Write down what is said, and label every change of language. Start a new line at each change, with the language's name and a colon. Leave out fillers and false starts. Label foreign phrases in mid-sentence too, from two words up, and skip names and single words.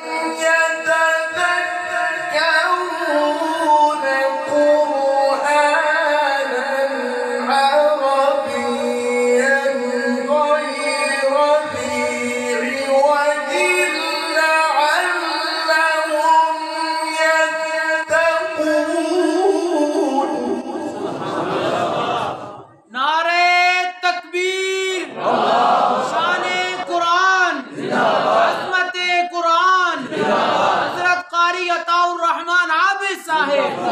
Arabic: يتذكرون قرآنا عربيا غير ذي عوج لعلهم يتقون
Urdu: نعرۂ تکبیر شان قرآن عظمت قرآن حضرت قاری عطاء الرحمن عابد صاحب